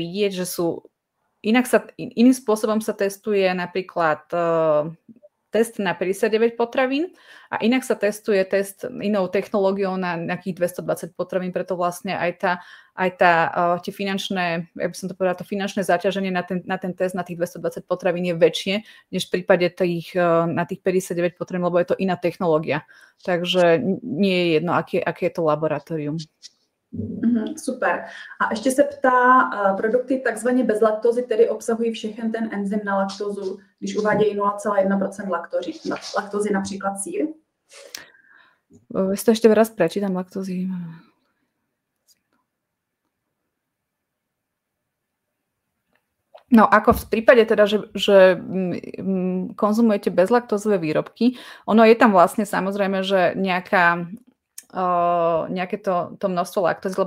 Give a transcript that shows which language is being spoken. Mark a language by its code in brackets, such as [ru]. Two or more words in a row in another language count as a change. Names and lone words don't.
[sk] vidieť, že sú iným spôsobom sa testuje napríklad test na 59 potravín a inak sa testuje test inou technológiou na nejakých 220 potravín, preto vlastne aj tie finančné, ja by som to povedala, to finančné zaťaženie na ten test na tých 220 potravín je väčšie, než v prípade na tých 59 potravín, lebo je to iná technológia. Takže nie je jedno, aké je to laboratórium. Super. [cs] A ještě se ptá, produkty takzvaně bez laktózy tedy obsahují všechen ten enzym na laktózu, když uvádějí 0,1% laktózy, například sír? Jestli to ještě [sk] raz prečítam laktózy. No ako v prípade teda, že konzumujete bezlaktózové výrobky, ono je tam vlastne samozrejme, že nejaké to množstvo laktózy, lebo